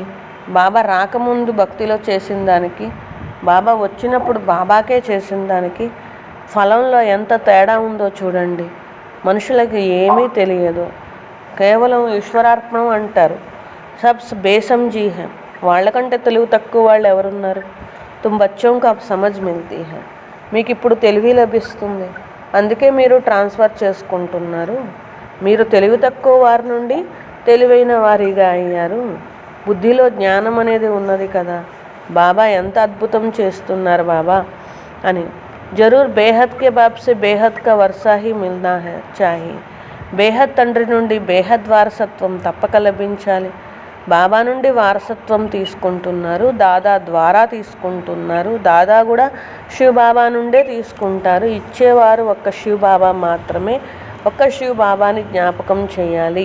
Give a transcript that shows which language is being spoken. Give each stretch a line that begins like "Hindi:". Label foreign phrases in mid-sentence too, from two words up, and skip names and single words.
Telugu: బాబా రాకముందు భక్తిలో చేసిన దానికి, బాబా వచ్చినప్పుడు బాబాకే చేసిన దానికి ఫలంలో ఎంత తేడా ఉందో చూడండి. మనుషులకి ఏమీ తెలియదు, కేవలం ఈశ్వరార్పణం అంటారు.
Hindi: सबसे बेसमझ है.
Telugu: వాళ్ళకంటే తెలివి తక్కువ వాళ్ళు ఎవరున్నారు.
Hindi: तुम बच्चों को अब समझ मिलती है.
Telugu: మీకు ఇప్పుడు తెలివి లభిస్తుంది, అందుకే మీరు ట్రాన్స్ఫర్ చేసుకుంటున్నారు. మీరు తెలివి తక్కువ వారి నుండి తెలివైన వారిగా అయ్యారు. బుద్ధిలో జ్ఞానం అనేది ఉన్నది కదా. బాబా ఎంత అద్భుతం చేస్తున్నారు బాబా అని.
Hindi: ज़रूर बेहद के बाप से बेहद का वर्सा ही मिलना है चाहिए.
Telugu: బేహద్ తండ్రి నుండి బేహద్ వారసత్వం తప్పక లభించాలి. బాబా నుండి వారసత్వం తీసుకుంటున్నారు, దాదా ద్వారా తీసుకుంటున్నారు. దాదా కూడా శివ్ బాబా నుండే తీసుకుంటారు. ఇచ్చేవారు ఒక్క శివ్ బాబా మాత్రమే. ఒక్క శివ్ బాబాని జ్ఞాపకం చేయాలి.